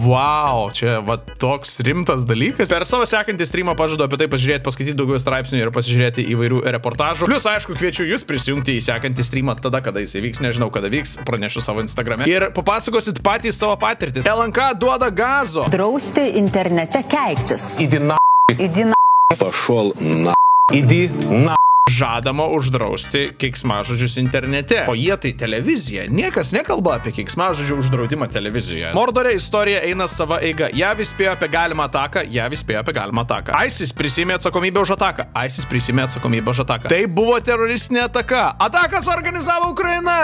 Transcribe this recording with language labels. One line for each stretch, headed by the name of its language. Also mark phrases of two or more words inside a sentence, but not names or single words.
Lithuanian: Wow, čia va toks rimtas dalykas. Per savo sekantį streamą pažadu apie tai pažiūrėti, paskaityti daugiau straipsnių ir pasižiūrėti įvairių reportažų. Plius, aišku, kviečiu jūs prisijungti į sekantį streamą tada, kada jis įvyks, nežinau, kada vyks, pranešiu savo Instagrame. Ir papasakosit patys savo patirtis. LNK duoda gazo. Drausti internete keiktis.
Russian: Иди на. Иди на. Пошел на. Иди на.
Lithuanian: Žadama uždrausti keiksmažodžius internete. O jie tai televizija. Niekas nekalba apie keiksmažodžių uždraudimą televizijoje. Mordore istorija eina sava eiga. JAV įspėjo apie galimą ataką. ISIS prisėmė atsakomybę už ataką. Tai buvo teroristinė ataka. Ataką suorganizavo Ukraina.